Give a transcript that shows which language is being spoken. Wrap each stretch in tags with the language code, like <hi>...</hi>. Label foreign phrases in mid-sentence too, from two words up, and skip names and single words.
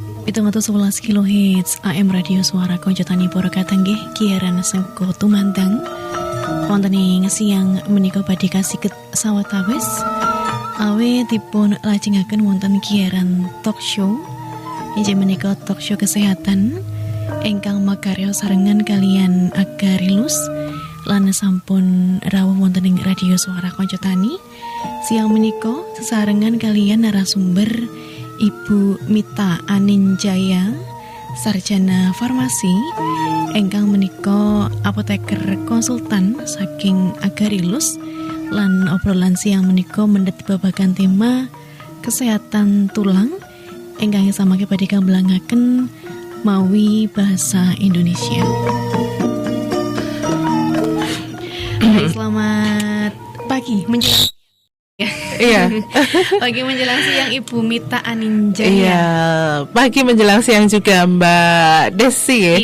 <jv>11 kHz AM Radio Suara Konjotani Purwakarta nggih kiaran sengko tumandang wonten ing siang menika badhe kasih sawetawis awe dipun lajengaken wonten kiaran</jv> <en>talk show</en> <jv>inggih menika</jv> <en>talk show</en> <jv>kesehatan ingkang makarya sarengan kalian Agarilus lan sampun rawuh wonten ing Radio Suara Konjotani siang menika sesarengan kalian narasumber Ibu Mita Aninjaya, sarjana farmasi, ingkang menika apoteker konsultan saking Agarilus, lan obrolan siang menika mendhet babagan tema kesehatan tulang, ingkang samangke badhe kambelangaken mawi bahasa Indonesia.</jv> <id>Selamat pagi menjelang Iya. Pagi menjelang siang Ibu Mita Aninjaya. Iya, pagi menjelang siang juga Mbak Desi ya.</id>